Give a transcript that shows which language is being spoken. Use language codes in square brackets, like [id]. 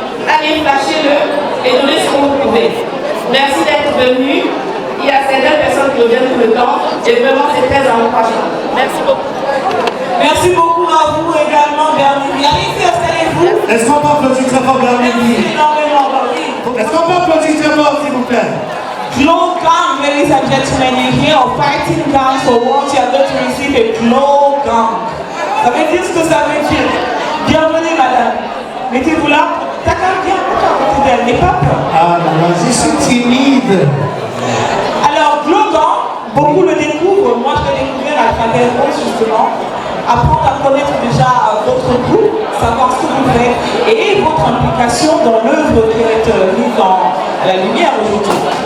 [fr] Allez, flashez-le et donnez ce que vous pouvez. Merci d'être venu. Il y a certaines personnes qui reviennent tout le temps et vraiment c'est très encourageant. Merci beaucoup. Merci beaucoup à vous également, Bernivi. Allez-y, installez-vous. Est-ce qu'on peut applaudir très fort Bernivi? Merci énormément, Bernivi. Est-ce qu'on peut applaudir très fort, s'il vous plaît? [en] Glow Gang, ladies and gentlemen, you hear of fighting gangs for once, you are going to receive a glow gang. [fr] Ça veut dire ce que ça veut dire. Bienvenue, madame. Mettez-vous là. T'as qu'à bien à côté d'elle, n'aie pas peur. Ah, non, je suis timide. Alors, Glow Gang, beaucoup le découvrent. Moi, je l'ai découvert à travers Rose, justement. Apprendre à connaître déjà votre groupe, savoir ce que vous faites et votre implication dans l'œuvre qui est mise à la lumière aujourd'hui.